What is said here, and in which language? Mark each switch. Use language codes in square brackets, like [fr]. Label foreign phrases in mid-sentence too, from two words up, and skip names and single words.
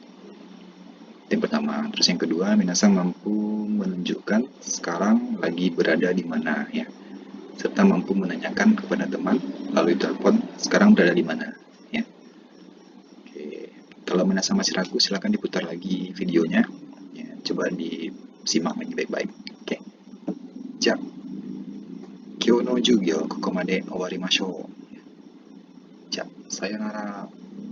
[id] Yang pertama, terus yang kedua, Minasang mampu menunjukkan sekarang lagi berada di mana ya, serta mampu menanyakan kepada teman melalui telepon sekarang berada di mana. Ya. Oke. Kalau Minasang masih ragu, silakan diputar lagi videonya. Ya, coba disimak lagi baik-baik. Oke. Siap. [ja] 今日の授業ここまで終わりましょう。じゃあ、さよなら。